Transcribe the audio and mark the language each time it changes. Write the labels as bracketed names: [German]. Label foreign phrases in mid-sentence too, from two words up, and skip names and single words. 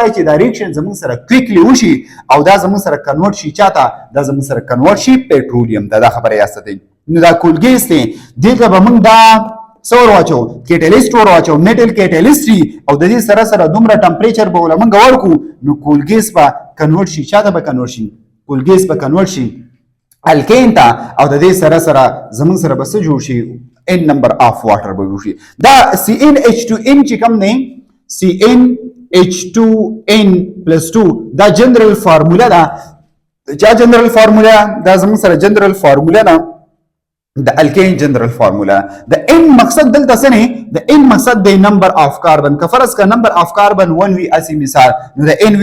[Pashto] چې دا ریاکشن زموږ سره کویکلی وشي او دا زموږ سره کنورټ شي چاته دا زموږ سره کنورټ شي پټرولیم دا خبره یاد ساتئ نو دا [English] coal gas [Pashto] دی دې ته به موږ دا څه ورواچو کیټالیست ورواچو [English] metal catalyst [Pashto] او د دې سره سره دومره ټمپریچر به له موږ ورکو نو [English] coal gas [Pashto] به کنورټ شي چاته به کنورټ شي [English] coal gas [Pashto] به کنورټ شي الکین ته او د دې سره سره زموږ سره به څه جوړ شي [English] n number of water [Pashto] به وشي دا CnH2n چې کوم دی CnH2n + 2 دا [English] general formula [Pashto] ده چا [English] general formula [Pashto] دا زموږ سره [English] general formula [Pashto] ده د الکین [English] general formula [Pashto] د n مقصد دلته څه نه د n مقصد د [English] number of carbon [Pashto] که فرض کا [English] number of carbon [Pashto] 1 وی اسی مثال نو د n